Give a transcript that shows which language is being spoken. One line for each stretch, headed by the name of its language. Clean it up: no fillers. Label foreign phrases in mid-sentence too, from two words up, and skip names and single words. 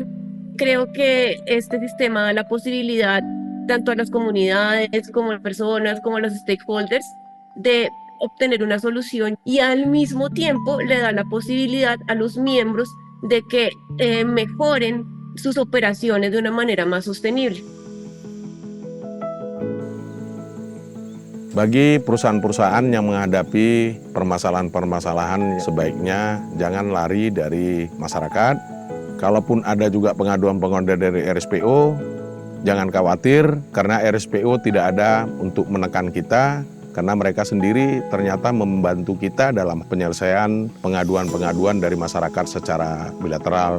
Spanish: Creo que este sistema da la posibilidad tanto a las comunidades como a las personas como a los stakeholders de obtener una solución y al mismo tiempo le da la posibilidad a los miembros de que mejoren sus operaciones de una manera más sostenible.
Indonesian: Bagi perusahaan-perusahaan yang menghadapi permasalahan-permasalahan, sebaiknya jangan lari dari masyarakat. Kalaupun ada juga pengaduan-pengaduan dari RSPO, jangan khawatir karena RSPO tidak ada untuk menekan kita, karena mereka sendiri ternyata membantu kita dalam penyelesaian pengaduan-pengaduan dari masyarakat secara bilateral.